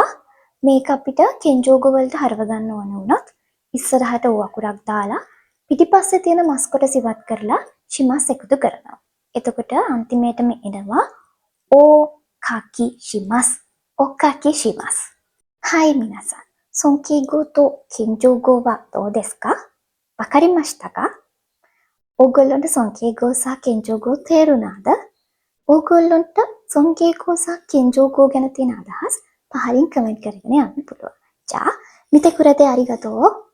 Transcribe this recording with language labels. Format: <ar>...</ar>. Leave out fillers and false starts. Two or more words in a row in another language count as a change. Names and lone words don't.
<si>මේක අපිට කෙන්ජෝගෝ වලට හරව ගන්න ඕන වුණොත් ඉස්සරහට ඕ අකුරක් දාලා පිටිපස්සේ තියෙන මස් කොටස ඉවත් කරලා චිමස් එකතු කරනවා. එතකොට අන්තිමේටම එනවා</si> <ja>お書きします. お書きします。はい、皆さん。尊敬語と謙譲語はどうですか? わかりましたか?</ja> <si>ඕගොල්ලන්ට සංකේගෝ සහ කෙන්ජෝගෝ තේරුණාද? ඕගොල්ලන්ට සංකේගෝ සහ කෙන්ජෝගෝ ගැන තියෙන අදහස් පහලින් කමෙන්ට් කරගෙන යන්න පුළුවන්.</si> <ja>じゃあ、見てくれてありがとう。</ja>